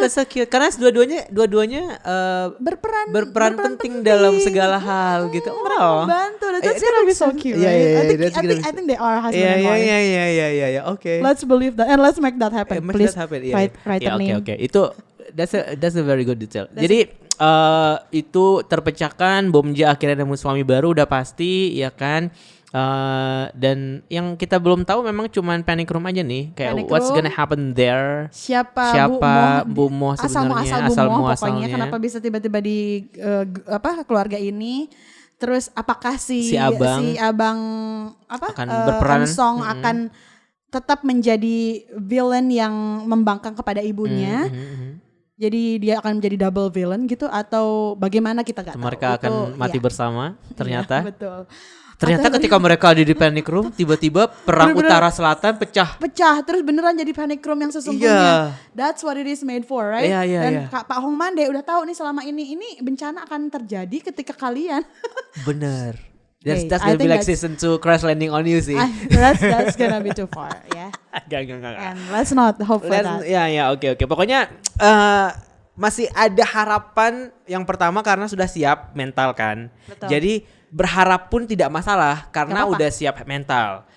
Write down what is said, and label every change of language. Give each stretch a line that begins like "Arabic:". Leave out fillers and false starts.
English: That's so cute.
Indonesian: Karena dua-duanya berperan penting dalam segala hal gitu. Oh. Bantu.
English: That's gonna be so cute. Right? I think they are husband and wife. Yeah. Okay. Let's believe that and let's make that happen. Please. Write a name. Okay.
Indonesian: Itu
English: that's a very good detail.
Indonesian: Jadi itu terpecahkan, Bomja akhirnya nemu suami baru udah pasti ya kan. Dan yang kita belum tahu memang cuman panic room aja nih, kayak
English: what's gonna happen there,
Indonesian: siapa Bu Mo sebenarnya, asal muasalnya, pokoknya kenapa bisa tiba-tiba di keluarga ini, terus apakah si abang akan berperan Song akan tetap menjadi villain yang membangkang kepada ibunya. Jadi dia akan menjadi double villain gitu atau bagaimana kita nggak tahu. Mereka akan mati bersama ternyata. Betul. Ternyata ketika mereka ada di panic room, tiba-tiba perang utara selatan pecah terus beneran jadi panic room yang sesungguhnya.
English: That's what it is made for, right?
Indonesian: Dan Pak Hong Mande udah tahu nih selama ini bencana akan terjadi ketika kalian. Bener.
English: That's gonna be like season 2 Crash Landing on You sih. That's gonna be too far, ya.
Indonesian: Gak.
English: And let's not hope for that.
Indonesian: Oke. Pokoknya masih ada harapan. Yang pertama karena sudah siap mental kan. Betul. Jadi berharap pun tidak masalah karena udah siap mental.